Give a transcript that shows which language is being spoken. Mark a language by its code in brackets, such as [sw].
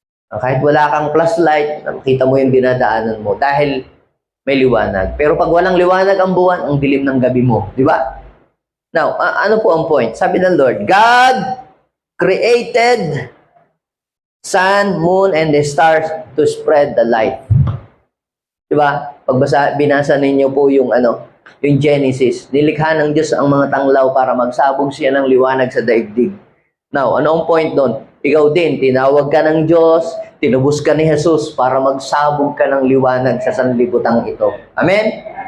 [tl] Kahit wala kang flashlight, makita mo yung dinadaanan mo dahil may liwanag. Pero pag walang liwanag ang buwan, ang dilim ng gabi mo. Di ba? Now, ano po ang point? Sabi ng Lord, [en] God created sun, moon, and the stars to spread the light. [tl] Diba? Binasa ninyo po yung Genesis. Nilikha ng Diyos ang mga tanglaw para magsabog siya ng liwanag sa daigdig. Now, ano ang point doon? Ikaw din, tinawag ka ng Diyos, tinubos ka ni Jesus para magsabog ka ng liwanag sa sanlibutang ito. Amen?